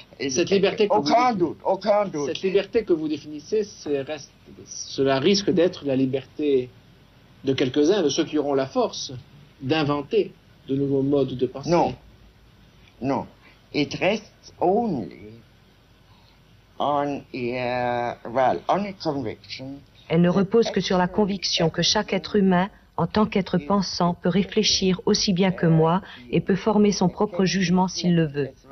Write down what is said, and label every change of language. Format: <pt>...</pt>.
<fr>Cette liberté cette liberté que vous définissez, cela risque d'être la liberté de quelques-uns, de ceux qui auront la force d'inventer de nouveaux modes de pensée. Non.</fr> <en>It rests only on a conviction.</en> <fr>Elle ne repose que sur la conviction que chaque être humain, en tant qu'être pensant, peut réfléchir aussi bien que moi et peut former son propre jugement s'il le veut.</fr>